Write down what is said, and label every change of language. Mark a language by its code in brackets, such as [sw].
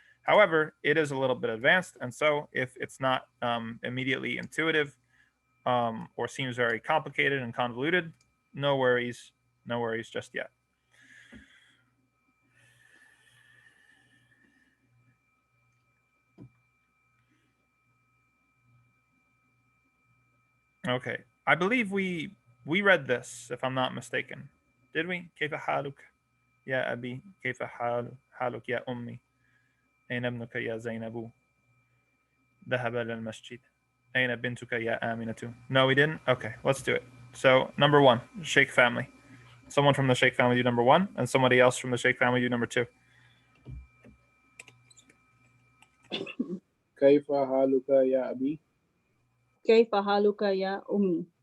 [en] However, it is a little bit advanced, and so if it's not immediately intuitive or seems very complicated and convoluted, no worries just yet. Okay, I believe we read this, if I'm not mistaken. Did we? [ar] كيف حالك يا أبي كيف حالك يا أمي أين ابنك يا زينب ذهب للمسجد أين بنتك يا آمنة. [en] No, we didn't? Okay, let's do it. So, number one, Sheikh family. Someone from the Sheikh family do number one, and somebody else from the Sheikh family do number two. [ar] كيف حالك يا أبي؟ كيف حالك يا أمي?